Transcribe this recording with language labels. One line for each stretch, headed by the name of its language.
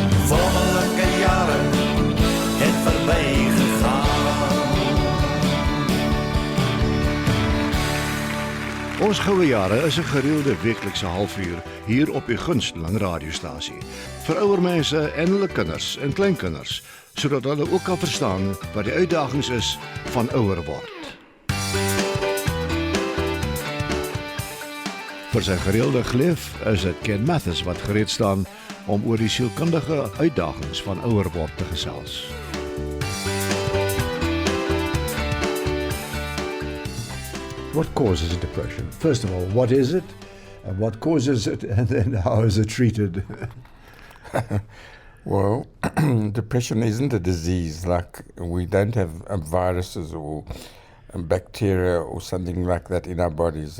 Afrikaans: Wonderlike jare het verby gegaan. Ons Goue Jare is 'n gereelde weeklikse halfuur hier op die gunsteling radiostasie. Vir ouer mense en hulle kinders en kleinkinders, sodat hulle ook kan verstaan wat die uitdagings is van ouer word. Vir sy gereelde gleef is dit Ken Mathis wat gereed staan om oor die sielkundige uitdagings van ouer word te gesels.
English: What causes depression? First of all, what is it? And what causes it? And then how is it treated? Well, depression isn't a disease. Like, we don't have viruses or bacteria or something like that in our bodies.